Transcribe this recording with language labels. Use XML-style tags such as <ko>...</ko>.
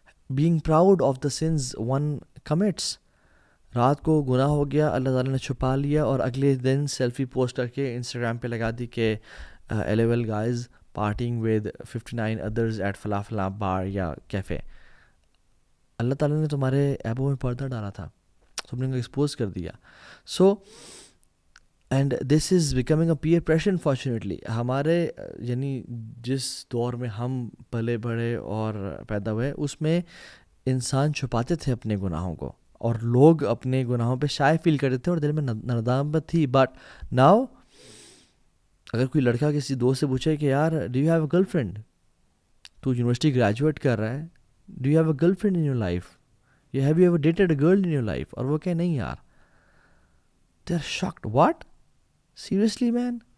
<en>being proud of the sins one commits.</en> <ur>رات کو گناہ ہو گیا، اللہ تعالیٰ نے چھپا لیا اور اگلے دن سیلفی پوسٹ کر کے انسٹاگرام پہ لگا دی کہ</ur> <en>LOL guys partying with 59 others at</en> <ur>فلاں فلاں بار یا کیفے. اللہ تعالیٰ نے تمہارے ایبوں میں پردہ ڈالا تھا، تم نے ان کو ایکسپوز کر دیا.</ur> <en>So and this is becoming a peer pressure unfortunately.</en> <ur>ہمارے یعنی جس دور میں ہم پلے بڑھے اور پیدا ہوئے اس میں انسان چھپاتے تھے اپنے گناہوں کو اور لوگ اپنے گناہوں پہ شائع فیل کرتے تھے اور دل میں ندامت تھی.</ur> <en>but now</en> <ur>اگر کوئی لڑکا کسی دوست سے پوچھے کہ یار</ur> <en>do you have a girlfriend, تو university graduate کر رہا ہے، do you have a girlfriend in your life, یا have you ever dated a girl in your life,</en> <ur>اور وہ کہے نہیں یار،</ur> <en>They are shocked. What? Seriously, man?</en>